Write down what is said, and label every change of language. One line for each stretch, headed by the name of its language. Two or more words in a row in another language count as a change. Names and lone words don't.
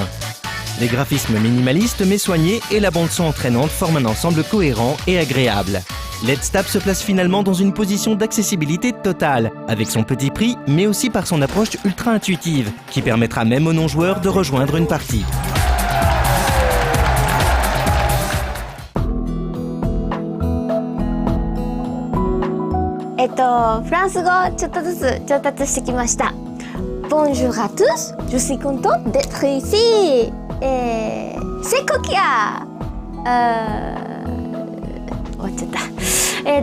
French: Les graphismes minimalistes mais soignés et la bande-son entraînante forment un ensemble cohérent et agréable. Let's Tap se place finalement dans une position d'accessibilité totale, avec son petit prix, mais aussi par son approche ultra intuitive, qui permettra même aux non-joueurs de rejoindre une partie.
Japanese: « フランス語ちょっとずつ上達してきました。
French: Bonjour à tous, je suis contente d'être ici. C'est Kokia.
Japanese: 終わっちゃった。